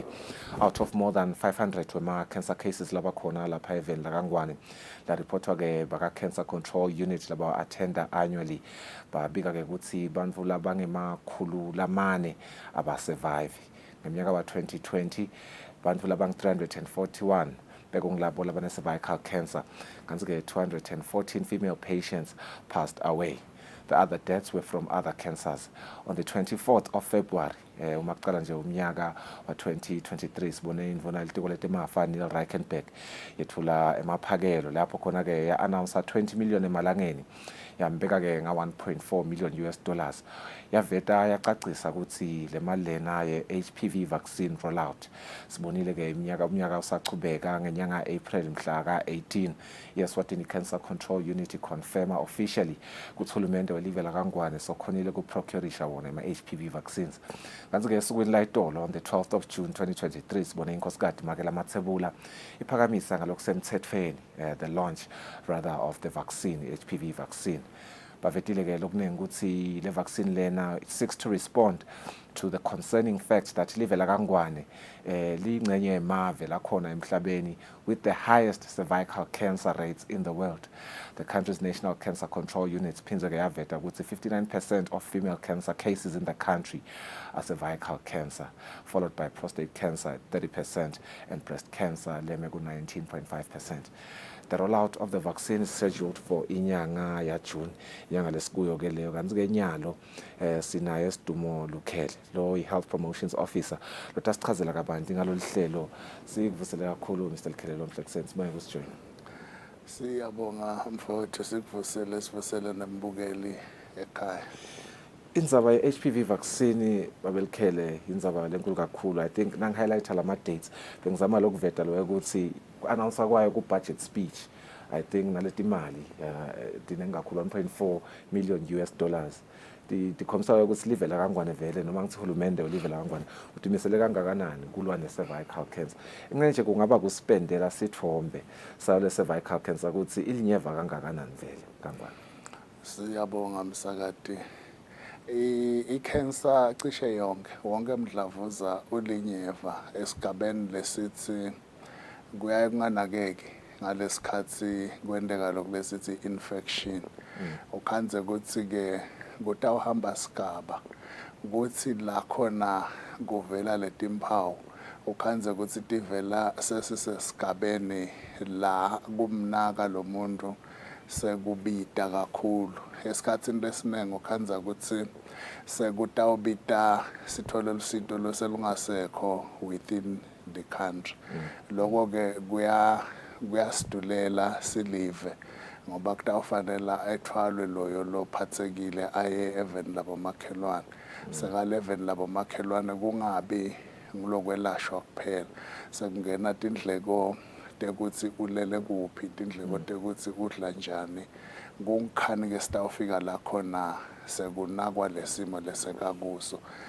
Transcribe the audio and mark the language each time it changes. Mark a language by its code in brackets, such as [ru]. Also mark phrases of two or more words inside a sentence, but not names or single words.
[en] Out of more than 500 [ss] wema- [en] cancer cases [ss] laba khona lapha eveni lakangwane la-reportwa-ke baka- [en] cancer control unit [ss] laba [en] attenda annually [ss] babika-ke ukuthi bantfu labangemakhulu lamane abasurvive. Ngeminyaka wa-2020 bantfu labang-341 bekungilabo labane- [en] cervical cancer [ss] kanti-ke [en] 214 female patients passed away. The other deaths were from other cancers. On the 24th of February, [ss] umakuqala nje umnyaka wa 2023 sibone imvuna litiko letemafa Neil Reichenberg yethula emaphakelo lapho khona ke ya-announce 20 million emalangeni yambeka ke nga [en] 1.4 million US dollars. [ss] Yaveta yacacisa ukuthi le mali lena ye [en] HPV vaccine rollout [ss] sibonile ke umnyaka usachubeka ngenyanga April mhla ka 18 [en] Eswatini Cancer Control Unit confirm officially [ss] ukuthi uhulumende welive lakangwane sokhonile kuprocurisha wona ama [en] HPV vaccines. [ss] Kanti ke esukwini la itolo [en] on the 12th of June 2023 [ss] sibone inkosikazi Makela Mathebula iphakamisa ngalokusemthethweni [en] the launch rather of the vaccine HPV vaccine. [ss] Bavetile ke lokuningi ukuthi le vaccine lena [en] it seeks to respond to the concerning fact that [ss] live lakangwane lingcenye emave lakhona emhlabeni [en] with the highest cervical cancer rates in the world. The country's National Cancer Control Unit [ss] phindze ke yaveta ukuthi [en] 59% of female cancer cases in the country are cervical cancer, followed by prostate cancer at 30% and breast cancer [ss] leme ku [en] 19.5%. The rollout of the vaccine is scheduled for [ss] inyanga ya [en] June. [ss] Inyanga lesikuyo ke leyo kanti ke nyalo sinaye Sidumo Lukhele lo i- [en] health promotions officer [ss] lotasichazela kabanti ngalolu hlelo. Sikuvusele kakhulu Mr. Lukhele lo mhlekuseni simaye kusijoin. Siyabonga mfowethu sivusele nembukeli ekhaya. Indzaba ye- [en] HPV vaccine [ss] babelikhele indzaba lenkulu kakhulu. [en] I think [ss] nang-highlighta lama dates bengizama lokuveta lo ukuthi ku-announce kwayo ku- [en] budget speech I think [ss] naleti mali dinengi kakhulu [en] 1.4 million US dollars. [ss] Dikhombisa ukuthi live lakangwane vele noma ngithi uhulumende olive lakangwane utimisele kangakanani kulwa ne- [en] cervical cancer. [ss] Ingene nje kungaba kuspendela sithombe sayo le- [en] cervical cancer [ss] ukuthi ilinyeva kangakanani vele kangwane. Siyabonga msakati. I-cancer cishe yonke wonke umdlavuza ulinyeva esigabeni lesithi kuyaye kunganakeki ngalesikhathi kwendeka lokho lesithi infection. Ukhanze ukuthi ke kutawuhamba sigaba ukuthi la khona kuvela letimpawu ukhanze ukuthi tivela sesisesigabeni la kumnaka lo muntu sekubita kakhulu. Esikhathini lesiningi ukhanza ukuthi sekutawubita sithole lusito loselungasekho [en] within the country. [ss] Lokho ke kuyasidulela silive ngoba kutawufanele ethwalwe loyo lophathekile aye eveni labomakhelwane. Sekale-eveni labomakhelwane kungabi ngilokwelashwa kuphela sekungena tindleko tekuthi ulele kuphi tindleko tekuthi udla njani kungikhani ke sitawufika la khona sekunakwa lesimo lesekakuso